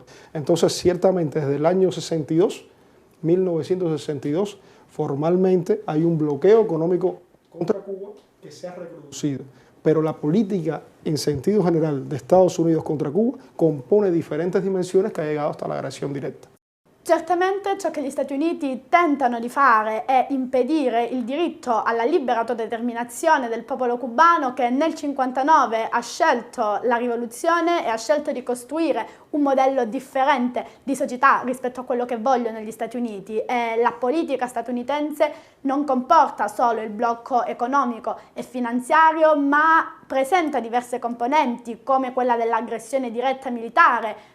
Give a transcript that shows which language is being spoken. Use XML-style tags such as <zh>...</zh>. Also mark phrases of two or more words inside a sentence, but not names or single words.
<es>Entonces, ciertamente, desde el año 62, 1962, formalmente hay un bloqueo económico contra Cuba que se ha reproducido, pero la política en sentido general de Estados Unidos contra Cuba compone diferentes dimensiones que ha llegado hasta la agresión directa.</es> <it>Certamente ciò che gli Stati Uniti tentano di fare è impedire il diritto alla libera autodeterminazione del popolo cubano che nel 1959 ha scelto la rivoluzione e ha scelto di costruire un modello differente di società rispetto a quello che vogliono gli Stati Uniti, e la politica statunitense non comporta solo il blocco economico e finanziario, ma presenta diverse componenti come quella dell'aggressione diretta militare.</it>